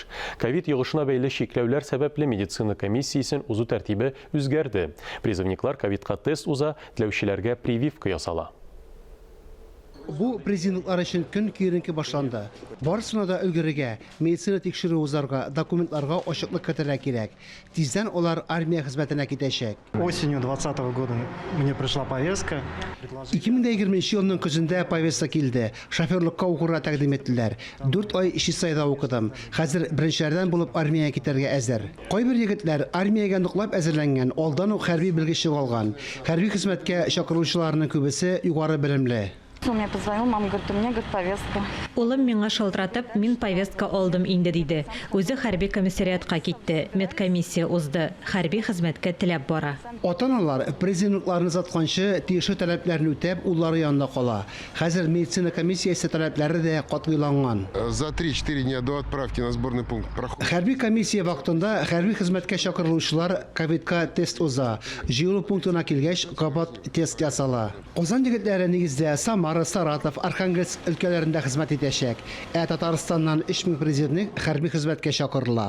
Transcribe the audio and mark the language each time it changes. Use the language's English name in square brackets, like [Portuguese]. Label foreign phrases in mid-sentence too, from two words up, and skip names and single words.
[Tatar] Ковид йогышына бәйле чикләүләр сәбәпле медицина комиссиясен узу тәртибе үзгәрде. Призывниклар ковидка тест уза, теләүчеләргә прививка ясала. Бу президентлар өчен көн киеренке башланды. Барысына да өлгерергә, медицина тикшерү узарга, документларга ачыклык кертергә кирәк. Тиздән олар армия хезмәтенә китәчәк. [Russian] Осенью 2020 года мне пришла повестка. [Tatar] 2020 елның көзендә повестка килде. Шоферлыкка укырга тәкъдим иттеләр. 4 ай Чистайда укыдым. Хәзер беренчеләрдән булып армиягә китәргә әзер. Кайбер егетләр армиягә ныклап әзерләнгән, алдан ук хәрби белгечлек алган. Хәрби хезмәткә чакырылучыларның күбесе югары белемле. [Russian] Он мне позвонил, мама говорит, у меня повестка. [Tatar] Улым миңа шалтыратып, мин повестка алдым инде диде. Үзе хәрби комиссариатка китте. Медкомиссия узды. Хәрби хезмәткә теләп бара. Ата-аналар президентларны затканчы тиешле таләпләрне үтәп, уллары янында кала. Хәзер медицина комиссиясе таләпләре дә катгыйланган. [Russian] За 3-4 дня до отправки на сборный пункт проходит. [Tatar] Хәрби комиссия вакытында хәрби хезмәткә чакырылучылар ковидка тест уза. Җыелу пунктына килгәч, кабат тест ясала. Казан егетләре нигездә Самара, Саратов, Архангельск өлкәләрендә хезмәт итәчәк. Татарстаннан 3000 призывник хәрби хезмәткә чакырыла.